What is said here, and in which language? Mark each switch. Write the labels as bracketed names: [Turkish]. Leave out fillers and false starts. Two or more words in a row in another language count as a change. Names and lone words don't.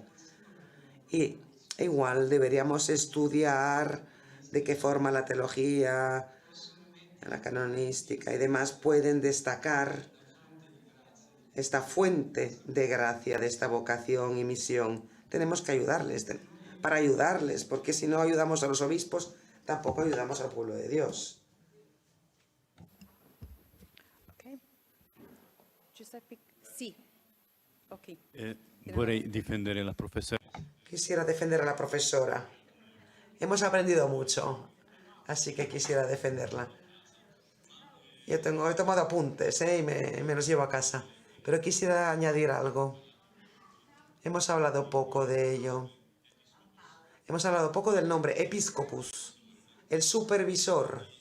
[Spanish] Y igual deberíamos estudiar de qué forma la teología, la canonística y demás pueden destacar esta fuente de gracia, de esta vocación y misión. Tenemos que ayudarles, para ayudarles, porque si no ayudamos a los obispos, tampoco ayudamos al pueblo de Dios. [Italian] Giuseppe, sì. Ok. Vorrei difendere la professora. [Spanish] Quisiera defender a la profesora. Hemos aprendido mucho, así que quisiera defenderla. Yo he tomado apuntes y me los llevo a casa, pero quisiera añadir algo. Hemos hablado poco de ello. Hemos hablado poco del nombre episcopus, el supervisor.